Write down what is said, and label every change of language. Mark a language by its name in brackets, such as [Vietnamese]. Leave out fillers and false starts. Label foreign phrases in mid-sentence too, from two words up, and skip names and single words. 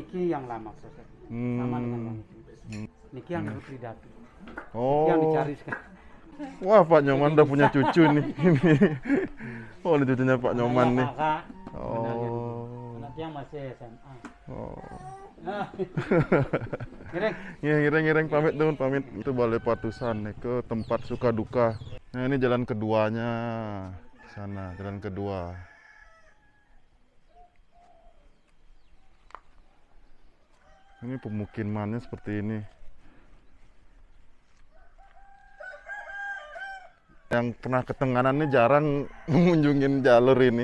[Indonesian] niki yang lama prosesnya. Sama dengan yang niki. Niki yang dulu Tridatu. Niki yang Oh. dicari sekarang. Wah, Pak Nyoman udah punya cucu nih. Ini. Oh, ini cucunya Pak Nyoman nih. Kakak. Oh. Anak yang masih SMA. Oh. Nah. [Balinese] Ngereng. Ngiring-ngiring pamit teman pamit. [Indonesian] Itu Balai Patusan nih ke tempat suka duka. Nah, ini jalan keduanya. Sana, jalan kedua. Ini pemukimannya seperti ini. Yang pernah ke Tenganan ini jarang mengunjungin jalur ini.